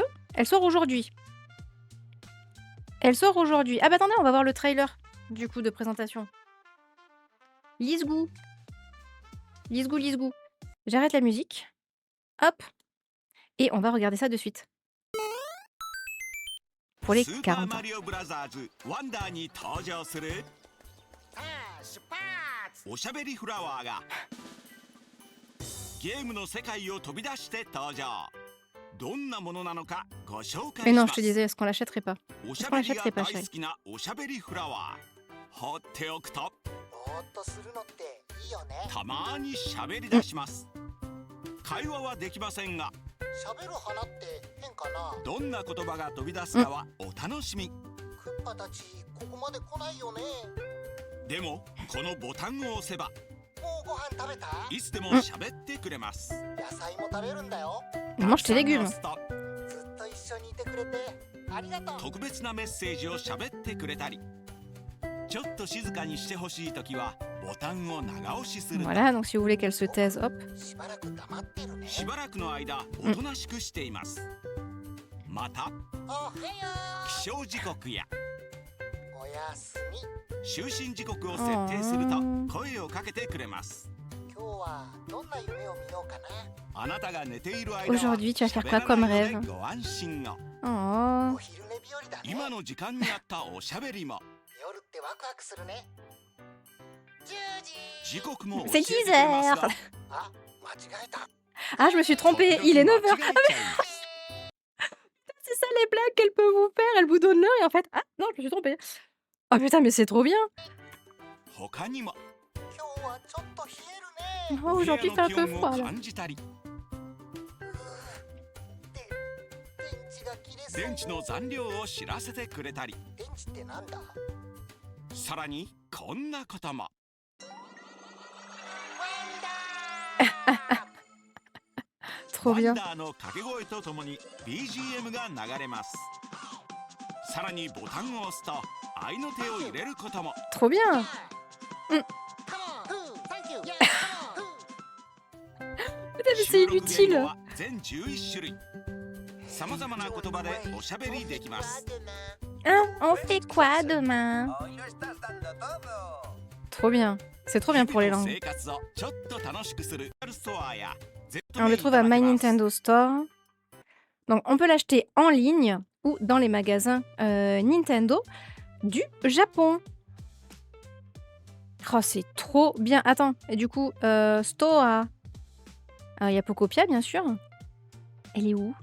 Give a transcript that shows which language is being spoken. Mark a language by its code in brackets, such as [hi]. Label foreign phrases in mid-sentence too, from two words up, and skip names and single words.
[fr] Elle sort aujourd'hui. Elle sort aujourd'hui. Ah bah attendez, on va voir le trailer, du coup, de présentation. Lisgou. Lisgou, lisgou. J'arrête la musique. Hop. Et on va regarder ça de suite. Pour les 40 ans. [ja] おしゃべりフラワーがゲームの世界を飛び出して登場。どんなものなのかご紹介 [fr] Mais [ja] し [fr] non, [ja] ま [fr] je te [ja] す。 [fr] disais, est-ce qu'on l'achèterait pas? [ja] おし [fr] Est-ce [ja] ゃ [fr] qu'on [ja] べりが [fr] l'achèterait pas, [ja] 大 [fr] chérie? [ja] 好きなおしゃべりフラワー。放っておくとぼーっとするのっていいよね。たまーにしゃべり出します。会話はできませんが、喋る花って変かな。どんな言葉が飛び出すかはお楽しみ。クッパたちここまで来ないよね。でもこのボタンを押せばもうご飯食べた？いつでも喋ってくれます。野菜も食べるんだよ。 [fr] Mange tes légumes. [ja] ずっと一緒にいてくれてありがとう。特別なメッセージを喋ってくれたり、ちょっと静かにしてほしいときはボタンを長押しすると [fr] Voilà, donc si vous voulez qu'elle se taise, hop. [ja] しばらく黙ってるね。しばらくの間おとなしくしています。またおはよ起床時刻やう。おやすみ。就寝時刻を設定すると声をかけてくれます。今日はどんな夢を見ようかな。あなたが寝ている間は [fr] Aujourd'hui, tu vas faire quoi [ja] 喋 [fr] comme [ja] らないの [fr] rêve? [ja] でご安心を。 Oh. お昼寝日和だね。今の時間にあったおしゃべりも夜ってワクワクするね。10時。時刻も教 [fr] C'est [ja] えて [fr] 10 [ja] くれます [fr] heures. [ja] が、あ、間違えた。 [fr] Ah, je me suis trompée. Il est 9 heures. [ja] 間違えちゃいます。 [fr] C'est ça les blagues qu'elle peut vous faire. Elle vous donne l'heure et en fait... Ah, non, je me suis trompée. Oh putain, mais c'est trop bien. [ja] 他にも今日はちょっと冷えるね。 [fr] Oh, [ja] 部屋 [fr] aujourd'hui, [ja] の [fr] c'est un [ja] 気 [fr] peu [ja] 温を [fr] froid là. [ja] 感じたり、電池が切れそう。電池の残量を知らせてくれたり、電池ってなんだ？さらにこんなことも。 [fr] Trop [ja] ワン [fr] bien. [ja] ダーの掛け声とともに BGM が流れます。さらにボタンを押すと合いの手を入れることも。 [fr] Trop bien. Putain, mais c'est [ja] 収録言語 [fr] inutile. [ja] は全11種類。さまざまな言葉でおしゃべりできます。 [fr] Hein, on fait quoi demain? Trop bien. C'est trop bien pour les [ja] 日々の [fr] langues. [ja] 生活をちょっと楽しくするストアや [fr] On le trouve à My Nintendo Store. Donc, on peut l'acheter en ligne ou dans les magasins Nintendo du Japon. Oh, c'est trop bien. Attends, et du coup, Store. Il y a Pocopia, bien sûr. Elle est où?